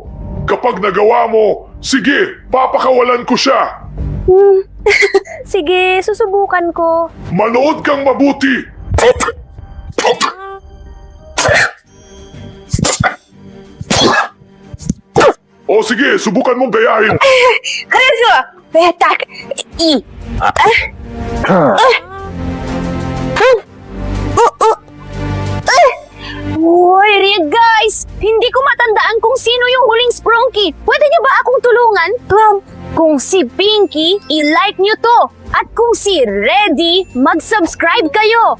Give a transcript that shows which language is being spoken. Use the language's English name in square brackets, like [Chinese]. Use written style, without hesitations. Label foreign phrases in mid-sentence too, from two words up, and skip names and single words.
[Filipino] Kapag nagawa mo, sige, papakawalan ko siya. Sige, susubukan ko. Manood kang mabuti. O sige, subukan mong gayahin. [Russian] Хорошо! Так, и... [Filipino] Uy, Rick, guys! Hindi ko matandaan kung sino yung huling Sprunky. Pwede niyo ba akong tulungan? Kung si Pinky, i-like niyo to. At kung si Reddy, mag-subscribe kayo.